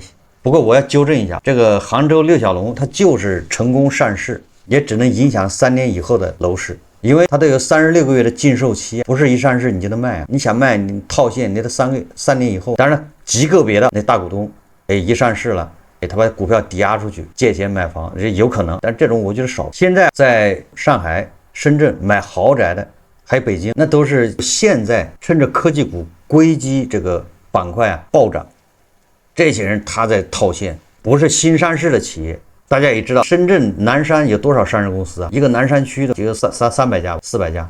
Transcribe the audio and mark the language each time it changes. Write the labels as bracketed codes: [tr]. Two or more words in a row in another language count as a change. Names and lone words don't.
[zh] 不過我要糾正一下，這個杭州6小龍它就是成功上市，也只能影響3年以後的樓市，因為它都有36個月的禁售期，不是一上市你就能賣啊。你想賣你套现，你得3年以後。當然極個別的那大股東，一上市了，他把股票抵押出去借錢買房，這有可能，但這種我覺得少。現在在上海、深圳買豪宅的，還有北京，那都是現在趁着科技股硅基这個板塊暴漲，這些人他在套现，不是新上市的企業。大家也知道，深圳南山有多少上市公司啊？一個南山區的就有300家、400家。